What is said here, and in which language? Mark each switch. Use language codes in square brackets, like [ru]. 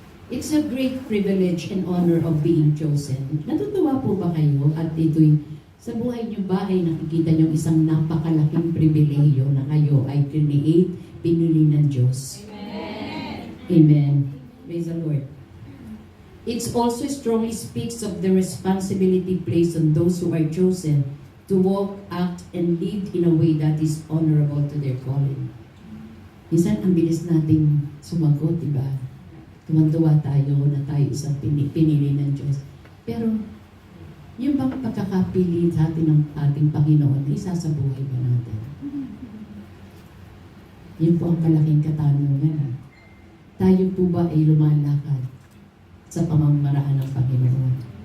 [en] It's a great privilege and honor of being chosen. [tl] Natutuwa po ba kayo at ito'y sa buhay niyo ba ay nakikita niyo isang napakalaking pribilehiyo na kayo ay create, pinili ng Diyos? [en] Amen. Amen. Praise the Lord. It also strongly speaks of the responsibility placed on those who are chosen to walk, act, and live in a way that is honorable to their calling. [tl] Minsan, ang bilis nating sumagot, diba? Tumanduwa tayo na tayo isang pinili ng Diyos. Pero, yung bang pagkakapili sa atin ng ating Panginoon, isasabuhay ba natin? Yun po ang malaking katanungan. Tayo po ba ay lumalakad sa pamamaraan ng Panginoon?